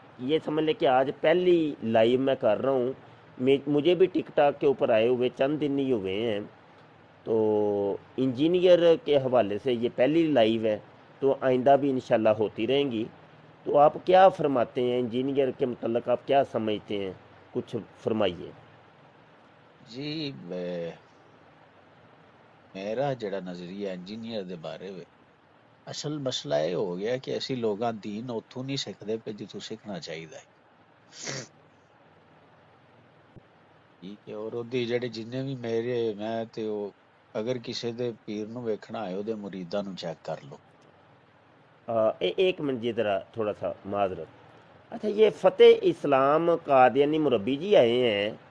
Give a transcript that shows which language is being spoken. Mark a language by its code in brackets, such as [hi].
[ur] یہ سمجھ لیں کہ آج پہلی لائیو میں کر رہا ہوں، مجھے بھی ٹک ٹاک کے اوپر آئے ہوئے چند دن ہی ہوئے ہیں، تو انجینئر کے حوالے سے یہ پہلی لائیو ہے، تو آئندہ بھی انشاءاللہ ہوتی رہیں گی۔ تو آپ کیا فرماتے ہیں انجینئر کے متعلق، آپ کیا سمجھتے ہیں؟ کچھ فرمائیے۔ [pa] جی میرا جڑا نظریہ انجینئر دے بارے میں، اصل مسئلہ یہ ہو گیا کہ اسی لوگاں دین اتھوں نہیں سکھدے پہ جتوں سیکھنا چاہیے، ٹھیک ہے؟ اور اودی جڑے جننے بھی میں تے او اگر کسی دے پیر نو ویکھنا ہے او دے مریداں نو چیک کر لو۔ [ur] ایک منٹ جی، ذرا تھوڑا سا معذرت۔ اچھا، یہ فتح اسلام قادیانی مربی جی آئے ہیں،